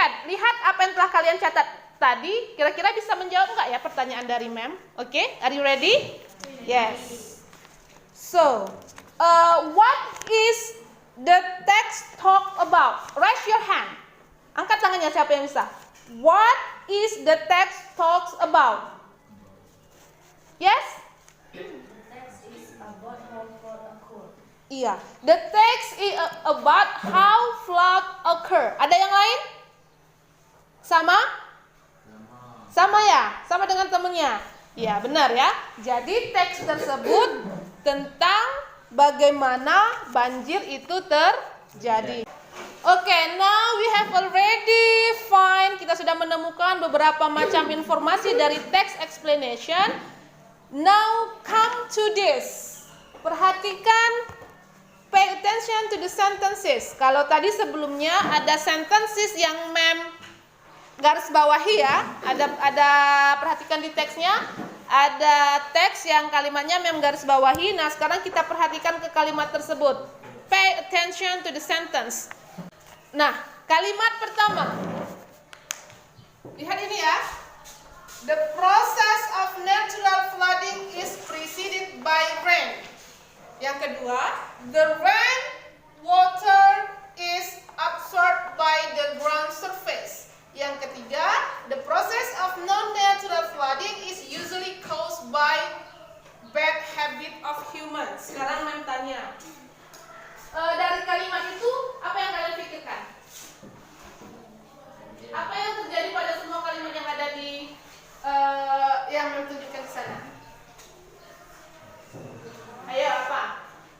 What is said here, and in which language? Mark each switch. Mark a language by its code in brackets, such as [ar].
[id] Lihat apa yang telah kalian catat tadi. Kira-kira bisa menjawab nggak ya pertanyaan dari Mem? [en] Oke, are you ready? Yes. So, what is the text talk about? Raise your hand. [id] Angkat tangannya siapa yang bisa. [en] What is the text talks about? Yes? The text is about how flood occur. Iya, the text is about how flood occur. [id] Ada yang lain? Sama? Sama ya? Sama dengan temennya? Iya, benar ya. Jadi teks tersebut tentang bagaimana banjir itu terjadi. [en] Oke, now we have already find. [id] Kita sudah menemukan beberapa macam informasi dari text explanation. [en] Now come to this. Perhatikan, pay attention to the sentences. [id] Kalau tadi sebelumnya ada sentences yang Mem garis bawahi ya. Ada perhatikan di teksnya. Ada teks yang kalimatnya Mem garis bawahi. Nah, sekarang kita perhatikan ke kalimat tersebut. [en] Pay attention to the sentence. [id] Nah, kalimat pertama. Lihat ini ya. [en] The process of natural flooding is preceded by rain. [id] Yang kedua, [en] the rain water is absorbed by the ground surface. [id] Yang ketiga, [en] the process of non-natural flooding is usually caused by bad habit of humans. [id] Sekarang Mem tanya, dari kalimat itu apa yang kalian pikirkan? Apa yang terjadi pada semua kalimat yang ada di yang Mem tunjukkan ke sana? Ayo, apa?